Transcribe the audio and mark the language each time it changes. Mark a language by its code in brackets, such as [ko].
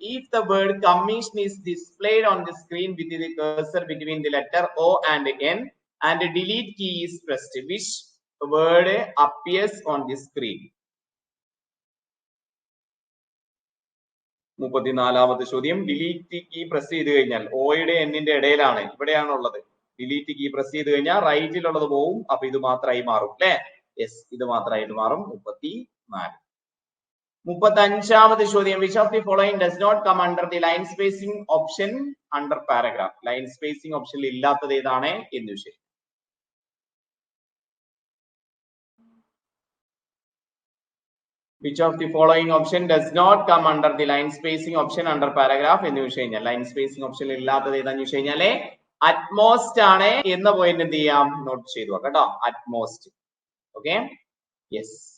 [en] If the word commission is displayed on the screen with the cursor between the letter O and N and the delete key is pressed, which word appears on the screen? [ml] 34ാമത്തെ ചോദ്യം. Delete key press ചെയ്ത് കഴിഞ്ഞാൽ ഓയുടെ എന്നിന്റെ ഇടയിലാണ്, ഇവിടെയാണ് ഉള്ളത്. Delete key press ചെയ്ത് കഴിഞ്ഞാൽ റൈറ്റിലുള്ളത് പോവും. അപ്പൊ ഇത് മാത്രമായി മാറും അല്ലെ. യെസ്. ഇത് മാത്രമായിട്ട് മാറും. 34. 35ാമത്തെ ചോദ്യം. [en] Which of the following does not come under the line spacing option under paragraph? [ml] Line spacing ഓപ്ഷനിൽ ഇല്ലാത്തത് ഏതാണ് എന്ന് വിഷയം. [en] Which of the following option does not come under the line spacing option under paragraph [ml] എന്ന് ചോദിച്ചു കഴിഞ്ഞാൽ line spacing ഓപ്ഷനിൽ ഇല്ലാത്തത് ഏതാന്ന് ചോദിച്ചു കഴിഞ്ഞാല് അറ്റ്മോസ്റ്റ് ആണ് എന്ന പോയിന്റ് എന്ത് ചെയ്യാം? നോട്ട് ചെയ്തു കേട്ടോ. അറ്റ്മോസ്റ്റ്. Okay yes.